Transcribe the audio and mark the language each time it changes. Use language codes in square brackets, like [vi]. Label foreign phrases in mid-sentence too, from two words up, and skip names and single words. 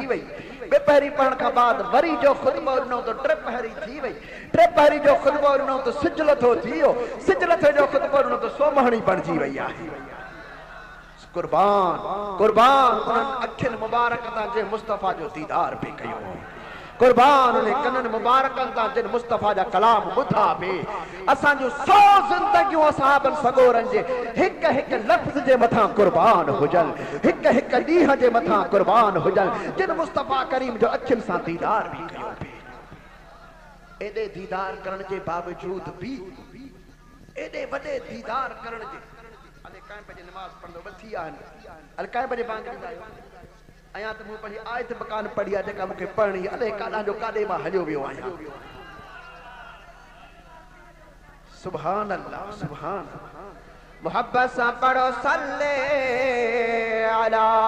[sd] वई बेपहरी पढ़ण खां बाद वरी जो खुतबो ॾिनऊं त टे पहरी थी वई टे पहरी जो खुतबो ॾिनऊं त सिज लथो थी वियो सिज लथे जो खुतबो ॾिनऊं त सोमहणी बणिजी वई आहे कुर्बान कुर्बान अखिन मुबारक ता जे मुस्तफा जो दीदार पे कयो कुर्बान ने कनन मुबारकन ता जिन मुस्तफा जा कलाम ॿुधा पे असां जो 100 जिंदगियूं असहाबन सगोरन जे हिक हिक लफ्ज़ जे मथा कुर्बान हुजन हिक हिक ॾींहं जे मथा कुर्बान हुजन जिन मुस्तफा करीम जो अखिन सा दीदार भी कयो पे एदे दीदार करण जे बावजूद भी एदे वडे दीदार करण जे अले काए बजे नमाज पढ़दो बथी आन अले काए बजे बांग ॾींदा आहियो अया त मूं पंहिंजी आयत बकान पढ़ी आहे जेका मूंखे पढ़णी अले काॾां जो काॾे मां हलियो वियो आहियां [ar] سبحان الله [sd] सुभान मोहब्बत सां पढ़ो [ar] صل على